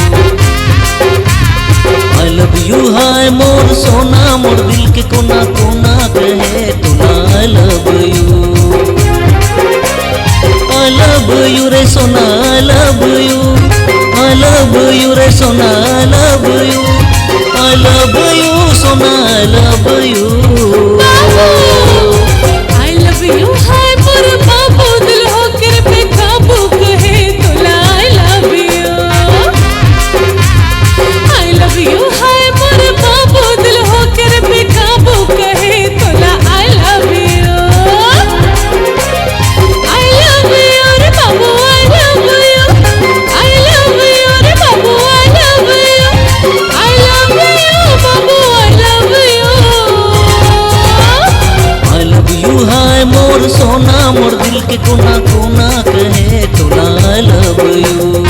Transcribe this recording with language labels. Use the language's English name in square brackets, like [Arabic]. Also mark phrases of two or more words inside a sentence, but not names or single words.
[English] I love you. [Chhattisgarhi] हाय मोर सोना, मोर दिल के कोना कोना कहे तोला [English] I love you. I love you रे सोना, I love you. I love you रे सोना, I love you. I love you सोना, I love you. I love you. [Chhattisgarhi] हाय मोर बाबू दिल होकर बेकाबू कहे तोला [English] I love you. I love you. [Chhattisgarhi] हाय मोर बाबू दिल होकर बेकाबू कहे तोला [English] I love you. I love you रे बाबू, I love you. I love you रे बाबू, I love you. I love you बाबू, I love you. I love you. [Chhattisgarhi] हाय मोर सोना, मोर दिल के कोना कोना कहे तोला [English] I love you.